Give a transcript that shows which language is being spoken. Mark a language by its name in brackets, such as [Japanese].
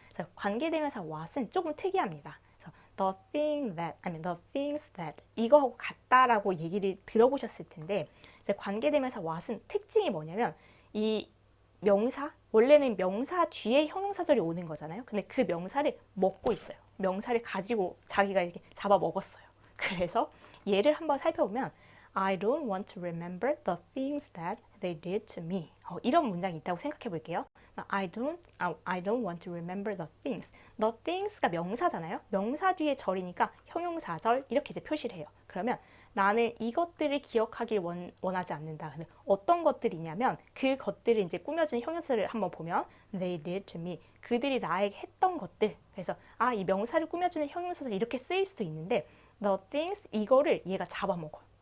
[Korean] 그래서 관계대명사 what은 조금 특이합니다. 그래서 [English] the thing that, the things that [Korean] 이거하고 같다라고 얘기를 들어보셨을 텐데 이제 관계대명사 what은 특징이 뭐냐면 이 명사 원래는 명사 뒤에 형용사절이 오는 거잖아요. 근데 그 명사를 먹고 있어요. 명사를 가지고 자기가 이렇게 잡아 먹었어요. 그래서 얘를 한번 살펴보면 [English] I don't want to remember the things that they did to me. [Korean] 이런 문장이 있다고 생각해 볼게요. [English] I don't want to remember the things. [Korean] The things가 명사잖아요. 명사 뒤에 절이니까 형용사절 이렇게 이제 표시를 해요. 그러면 나는 이것들을 기억하길 원하지 않는다. 근데 어떤 것들이냐면 그 것들을 이제 꾸며준 형용사를 한번 보면 [English] they did to me. [Korean] 그들이 나에게 했던 것들. 그래서 이 명사를 꾸며주는 형용사를 이렇게 쓰일 수도 있는데 the things 이거를 얘가 잡아먹어요.